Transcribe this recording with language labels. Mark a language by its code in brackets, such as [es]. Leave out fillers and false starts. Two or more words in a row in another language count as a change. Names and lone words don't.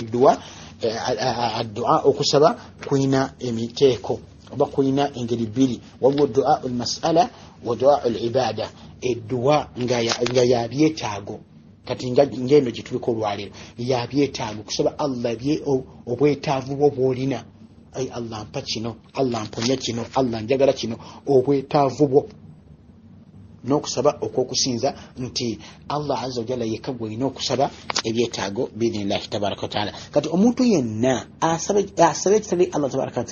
[lg] addu'a okusaba kuyina emiteeko oba kuyina engeri bbiri waliwo [ar] دعاء المسألة ودعاء العبادة [lg] eddu'a nga ya byetaago kati ngendo gituliko olwaliro ya byetaago kusaba Allah obwetaavu bwo bwolina ay Allah mpa kino Allah mponya kino Allah njagala kino obwetaavu bwo n'okusaba okwokusinza nti [ar] الله عز وجل [lg] yekagwa ina okusaba ebyetaago [ar] بإذن الله تبارك وتعالى [lg] kati omuntu yenna asaba ekitali [ar] الله تبارك و